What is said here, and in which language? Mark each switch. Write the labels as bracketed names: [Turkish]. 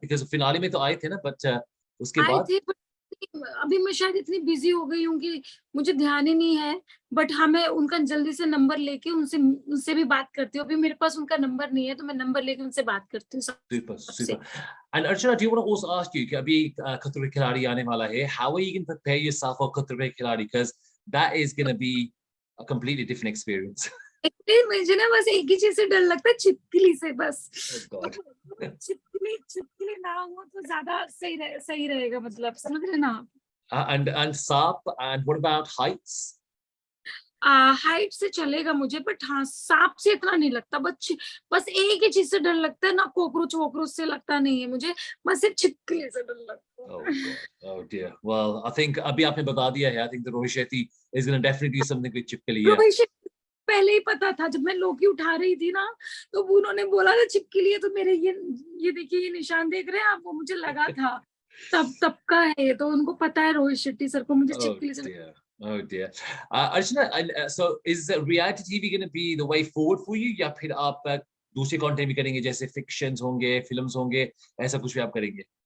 [Hindi] Because finale में तो आए थे ना, but उसके आए बाद? थे, बट अभी मैं शायद इतनी बिजी हो गई हूँ कि मुझे ध्यान ही नहीं है। बट हाँ, मैं उनका जल्दी से नंबर लेके उनसे भी बात करती हूँ। अभी मेरे पास उनका नंबर नहीं है, तो मैं नंबर लेके उनसे बात करती हूँ [English] Super, [Hindi] सबसे। [English] super. And Archana, do you want to also ask you [Hindi] कि अभी खतरों के खिलाड़ी आने वाला है, [English] how are you going to prepare yourself for Khatron ke Khiladi? Because that is going to be a completely different experience. [Hindi] मुझे ना बस एक ही चीज से डर लगता है, छिपकली से बस। [English] Oh God. [Hindi] छिपकली ना हो तो ज्यादा सही रहेगा, मतलब समझ रहे ना आप? [English] And saanp, and what about heights? [Hindi] Height से चलेगा मुझे, बट हाँ सांप से इतना नहीं लगता। बस एक ही चीज से डर लगता है ना, कॉकरोच वॉकरोच से लगता नहीं है मुझे, बस सिर्फ छिपकली से डर लगता [English] Oh [Hindi] है। [English] God. Oh dear. Well, I think [Hindi] अभी आपने बता दिया है. [English] I think the Rohit Shetty is going to definitely do something with chipkali. Yeah. [Hindi] रोहित शेट्टी पहले ही पता था, जब मैं लौकी उठा रही थी ना, तो उन्होंने बोला था छिपकली है, तो मेरे ये देखिए, ये निशान देख रहे हैं आप, वो मुझे लगा था तब का है ये, तो उनको पता है रोहित शेट्टी सर को मुझे [English] Oh [Hindi] छिपकली से। [English] dear. Oh dear. [Hindi] Archana, [English] and so is reality TV going to be the way forward for you, [Hindi] या फिर आप दूसरे कंटेंट भी करेंगे, जैसे फिक्शंस होंगे, फिल्म्स होंगे, ऐसा कुछ भी आप करेंगे?